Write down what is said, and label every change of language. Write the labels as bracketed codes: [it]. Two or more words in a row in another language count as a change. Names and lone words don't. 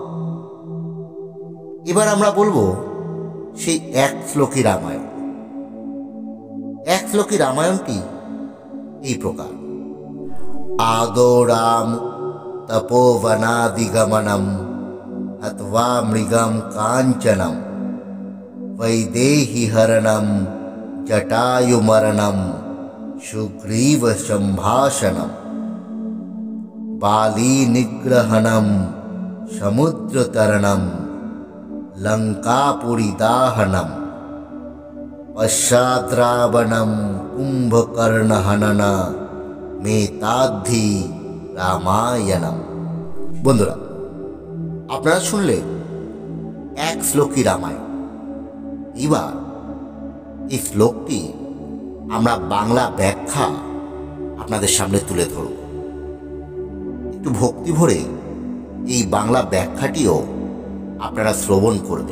[bn] এবার আমরা বলবো সেই এক শ্লোকী রামায়ণ। এক শ্লোকী রামায়ণটি এই প্রকার: [sa] আদৌ রাম তপোবনাদিগমনম হত্বা মৃগম কাঞ্চনম वैदेही हरणम जटायुमरणम सुग्रीव संभाषणम बाली निग्रहणम समुद्रतरणम लंकापुरी दाहनम पश्चाद्रावणम कुंभकर्ण हनन मेताद्धि रामायणम। [bn] বন্ধুরা, আপনারা শুনলেন এক শ্লোকী রামায়ণ। এবার এই শ্লোকটি আমরা বাংলা ব্যাখ্যা আপনাদের সামনে তুলে ধরব। একটু ভক্তি ভরে এই বাংলা ব্যাখ্যাটিও আপনারা শ্রবণ করবেন।